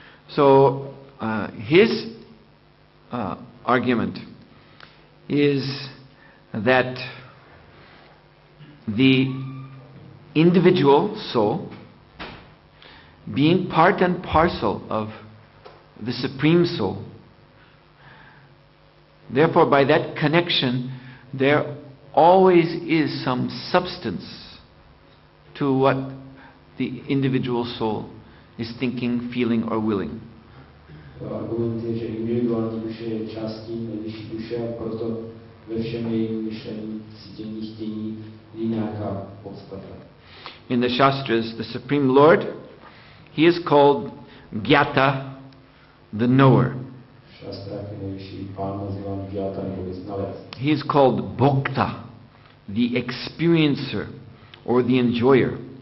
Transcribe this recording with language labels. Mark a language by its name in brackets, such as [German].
[English] So his argument is that the individual soul, being part and parcel of the Supreme Soul, therefore by that connection there always is some substance to what the individual soul is thinking, feeling or willing. [Czech] Argument je, že individuální duše je částí nejvyšší duše a proto ve všem jejím myšlení, cítění, chtění je nějaká podstata. [English] In the Shastras, the Supreme Lord, he is called Gyata, the knower. He is called Bhokta, the experiencer or the enjoyer.